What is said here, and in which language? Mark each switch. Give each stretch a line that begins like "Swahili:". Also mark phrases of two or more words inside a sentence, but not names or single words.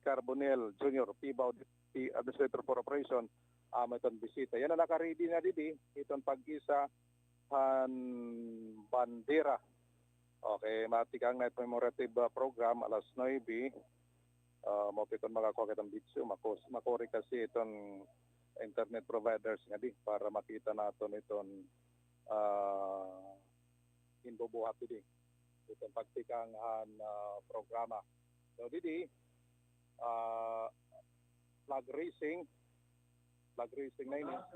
Bikol: Carbonel Jr., Pibaw
English: Deputy Administrator for Operation,
Bikol: may itong bisita. Yan na nakaready na itong pag-isa bandera. Okay, matikang na
English: commemorative program
Bikol: alas 9. Mapiton makakuha kitang video. Makuri kasi itong
English: internet providers
Bikol: nga para makita natin itong inbubuhat itong pagtikang programa. So
English: flag racing
Bikol: na ini.